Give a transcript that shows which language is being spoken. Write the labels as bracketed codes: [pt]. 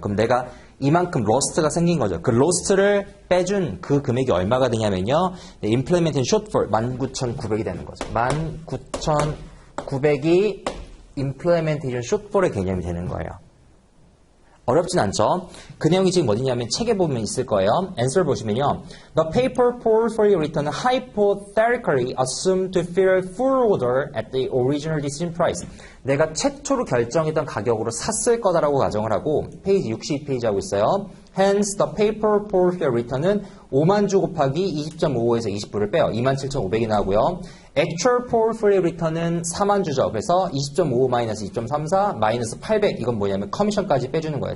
[ko] 그럼 내가 이만큼 로스트가 생긴 거죠. 그 로스트를 빼준 그 금액이 얼마가 되냐면요. implementation shortfall 19,900이 되는 거죠. 19,900이 implementation shortfall의 개념이 되는 거예요. 어렵진 않죠? 그 내용이 지금 어디냐면 책에 보면 있을 거예요. answer 보시면요. [en] The paper portfolio return hypothetically assumed to fill full order at the original decision price. [ko] 내가 최초로 결정했던 가격으로 샀을 거다라고 가정을 하고 페이지 62페이지 하고 있어요. [en] Hence, the paper portfolio return [ko] 은 5만 주 곱하기 20.55에서 20불을 빼요. 27,500이 나오고요. Actual portfolio return은 4만 주죠. 그래서 20.55 마이너스 2.34 마이너스 800 이건 뭐냐면 커미션까지 빼주는 거예요.